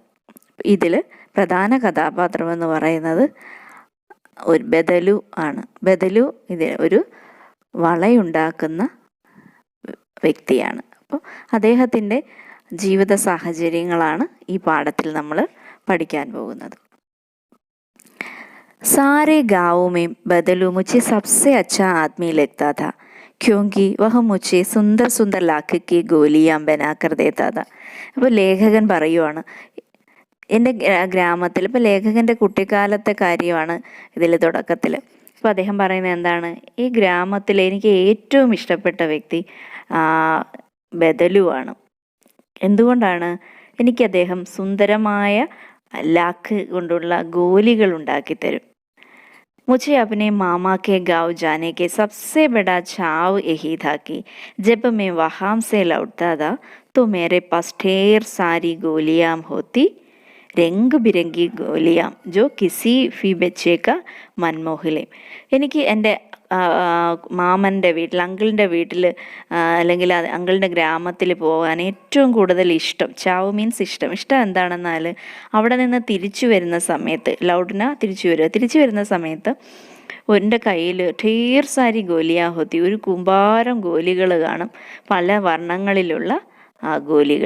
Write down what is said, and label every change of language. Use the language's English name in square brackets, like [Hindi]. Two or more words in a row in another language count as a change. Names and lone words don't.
[Malayalam] ഇതിൽ പ്രധാന കഥാപാത്രമെന്ന് പറയുന്നത് ഒരു ബദലു ആണ്. ബദലു ഇതിൽ ഒരു വളയുണ്ടാക്കുന്ന വ്യക്തിയാണ്. അപ്പോൾ അദ്ദേഹത്തിൻ്റെ ജീവിത സാഹചര്യങ്ങളാണ് ഈ പാഠത്തിൽ നമ്മൾ പഠിക്കാൻ പോകുന്നത്. [Hindi] सारे गाँव में बदलू मुझे सबसे अच्छा आदमी लगता था क्योंकि वह मुझे सुंदर सुंदर लाख की गोलियां बनाकर देता था. [Malayalam] അപ്പോൾ ലേഖകൻ പറയുവാണ്, എൻ്റെ ഗ്രാമത്തിൽ, ഇപ്പോൾ ലേഖകൻ്റെ കുട്ടിക്കാലത്തെ കാര്യമാണ് ഇതിൽ തുടക്കത്തിൽ. അപ്പോൾ അദ്ദേഹം പറയുന്നത് എന്താണ്, ഈ ഗ്രാമത്തിൽ എനിക്ക് ഏറ്റവും ഇഷ്ടപ്പെട്ട വ്യക്തി ബദലു ആണ്. എന്തുകൊണ്ടാണ്? എനിക്ക് അദ്ദേഹം സുന്ദരമായ ലാഖ് കൊണ്ടുള്ള ഗോലികൾ ഉണ്ടാക്കി തരും. [Hindi] मुझे अपने मामा के गांव जाने के सबसे बड़ा चाव यही था कि जब मैं वहाँ से लौटता था तो मेरे पास ढेर सारी गोलियां होती, रंग बिरंगी गोलियां जो किसी भी बच्चे का मन मोह ले. [Malayalam] എനിക്ക് എൻ്റെ മാമൻ്റെ വീട്ടിൽ, അങ്കിളിൻ്റെ വീട്ടിൽ അല്ലെങ്കിൽ അങ്കിളിൻ്റെ ഗ്രാമത്തിൽ പോകാൻ ഏറ്റവും കൂടുതൽ ഇഷ്ടം, ചാവ് മീൻസ് ഇഷ്ടം എന്താണെന്നാൽ അവിടെ നിന്ന് തിരിച്ചു വരുന്ന സമയത്ത്, തിരിച്ചു വരുന്ന സമയത്ത് എൻ്റെ കയ്യിൽ [Hindi] ढेर सारी गोलियाँ होती, [Malayalam] ഒരു കൂമ്പാരം ഗോലികൾ കാണും, പല വർണ്ണങ്ങളിലുള്ള ഗോലികൾ.